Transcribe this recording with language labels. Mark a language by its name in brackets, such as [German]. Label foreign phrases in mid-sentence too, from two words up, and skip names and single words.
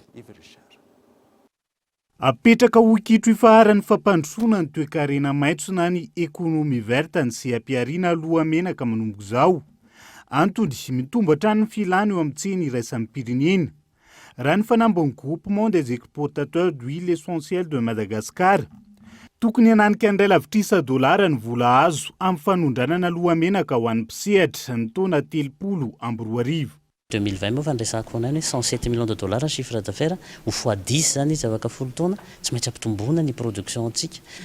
[Malagasy] Ivo Richard. Apetraka ho kitro ifaharan'ny fampandrosoana ny toe-karena maitso na ny ekonomi verta ny seha-piariana aloha menaka manomboka izao. Antony mitombatra ny filany eo amin'ny tsena iraisam-pirenena. Raha ny fanambon'ny [French] groupement des exportateurs d'huile essentielle de Madagascar, [Malagasy] tokony hananika ny ray lavitrisa dolara ny vola azo amin'ny fanondranana aloha menaka ho an'ny mpisehatra ny taona 30 2020 moa fa niresahako foana hoe 107 [French] millions de dollars [Malagasy] ny [French] chiffre d'affaires [Malagasy] ho fois 10 zany izy afaka folo taona tsy maintsy ampitomboana ny production antsika